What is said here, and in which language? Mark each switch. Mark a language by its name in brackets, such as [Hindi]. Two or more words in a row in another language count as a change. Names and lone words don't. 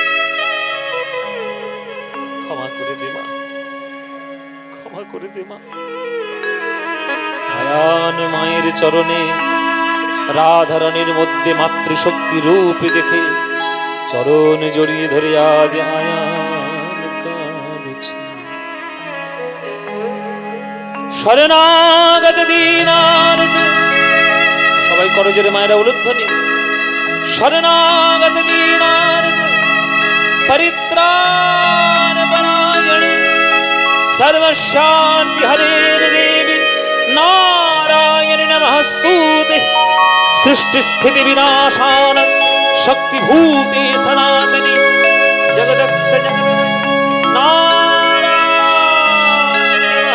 [Bangla] ক্ষমা করে দে মা ক্ষমা করে দে মা আয়ান মায়ের চরণে রাধারানীর মধ্যে মাতৃশক্তি রূপ দেখে চরণ জড়িয়ে ধরে আজ আয়ান কাঁদছে শরণাগত দীনার্ত সবাই করো জোরে মায়েরা উলুধ্বনি শরণাগত দীনার্ত [Sanskrit] परित्राण परायण सर्वशांति हरेर देवी नारायण नमस्तुते सृष्टि स्थिति विनाशान शक्ति भूते सनातनी जगदस्य जगन्मय नारायण